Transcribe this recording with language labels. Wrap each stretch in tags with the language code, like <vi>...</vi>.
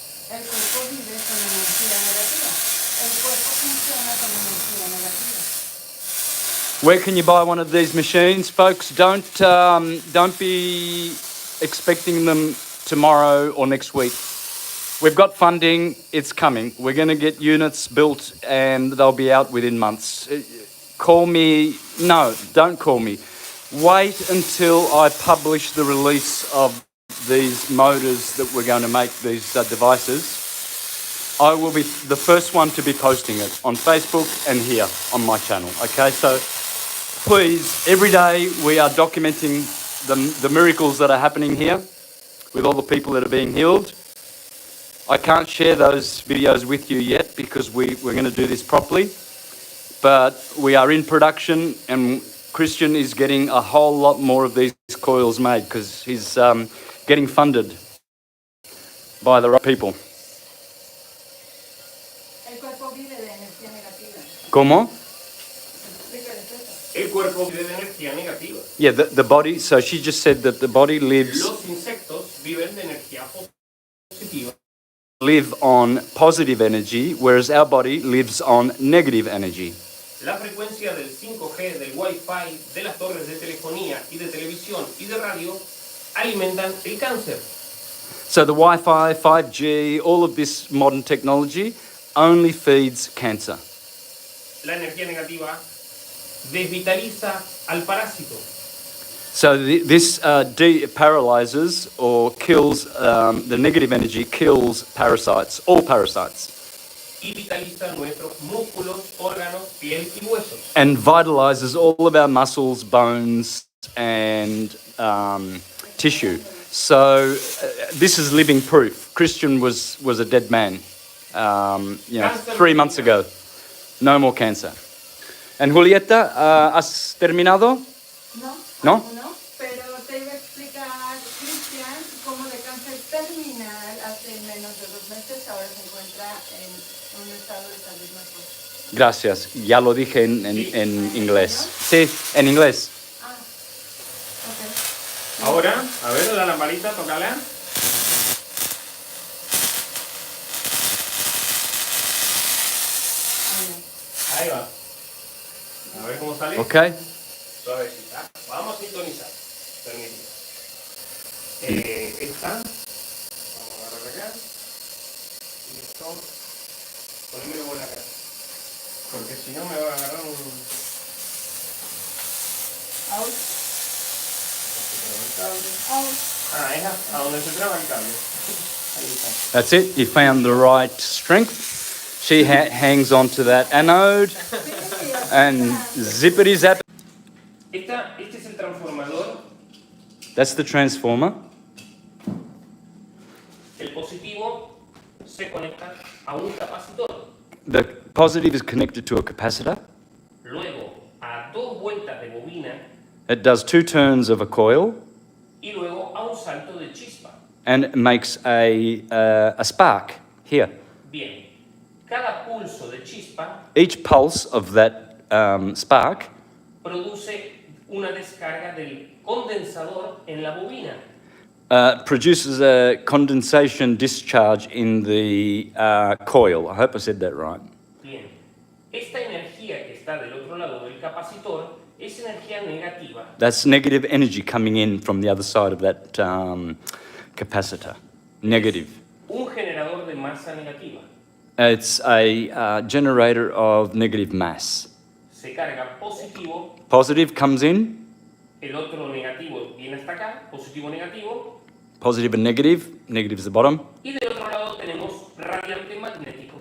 <es>El cuerpo vive con energía negativa. El cuerpo funciona con energía negativa.</es> <en>Where can you buy one of these machines, folks? Don't be expecting them tomorrow or next week. We've got funding. It's coming. We're going to get units built, and they'll be out within months. Call me. No, don't call me. Wait until I publish the release of these motors that we're going to make, these devices. I will be the first one to be posting it on Facebook and here on my channel. Okay, so please, every day we are documenting the miracles that are happening here with all the people that are being healed. I can't share those videos with you yet because we're going to do this properly. But we are in production, and Christian is getting a whole lot more of these coils made because he's getting funded by the right people.</en> <es>El cuerpo vive de energía negativa. ¿Cómo? Explícales eso. El cuerpo vive de energía negativa.</es> <en>Yeah, the body, so she just said that the body lives</en> <es>Los insectos viven de energía positiva.</es> <en>live on positive energy, whereas our body lives on negative energy.</en> <es>La frecuencia del 5G, del Wi-Fi, de las torres de telefonía y de televisión y de radio alimentan el cáncer.</es> <en>So the Wi-Fi, 5G, all of this modern technology only feeds cancer.</en> <es>La energía negativa desvitaliza al parásito.</es> <en>So this paralyzes or kills, the negative energy kills parasites, all parasites.</en> <es>Y vitaliza nuestros músculos, órganos, piel y huesos.</es> <en>And vitalizes all of our muscles, bones, and tissue. So this is living proof. Christian was a dead man, 3 months ago. No more cancer. And</en> <es>Julieta, ¿has terminado? No, ¿No? no, pero te iba a explicar, Cristian, cómo de cáncer terminal hace menos de 2 meses, ahora se encuentra en un estado de salud mejor. Gracias. Ya lo dije en inglés. Sí, en inglés. Ah, ok. Ahora, a ver la lamparita, tócala. Ahí va. A ver cómo sale.</es> <en>Okay.</en> <es>Suavecita. Vamos a sintonizar. Permíteme. Esta. Vamos a agarrar acá. Y esto. Ponémelo por acá. Porque si no me va a agarrar un...</es> <en>Out.</en> <es>Ah, es a donde se traba el cable. Ahí está.</es> <en>That's it. You found the right strength. She hangs onto that anode and zippity zap.</en> <es>Este es el transformador.</es> <en>That's the transformer.</en> <es>El positivo se conecta a un capacitor.</es> <en>The positive is connected to a capacitor.</en> <es>Luego, a 2 vueltas de bobina,</es> <en>It does 2 turns of a coil</en> <es>y luego a un salto de chispa.</es> <en>and makes a spark here.</en> <es>Bien, cada pulso de chispa</es> <en>Each pulse of that spark</en> <es>produce una descarga del condensador en la bobina.</es> <en>produces a condensation discharge in the coil. I hope I said that right.</en> <es>Bien, esta energía que está del otro lado del capacitor es energía negativa.</es> <en>That's negative energy coming in from the other side of that capacitor. Negative.</en> <es>Un generador de masa negativa.</es> <en>It's a generator of negative mass.</en> <es>Se carga positivo,</es> <en>Positive comes in,</en> <es>el otro negativo viene hasta acá, positivo negativo,</es> <en>positive and negative. Negative is the bottom.</en> <es>y del otro lado tenemos radiante magnético.</es>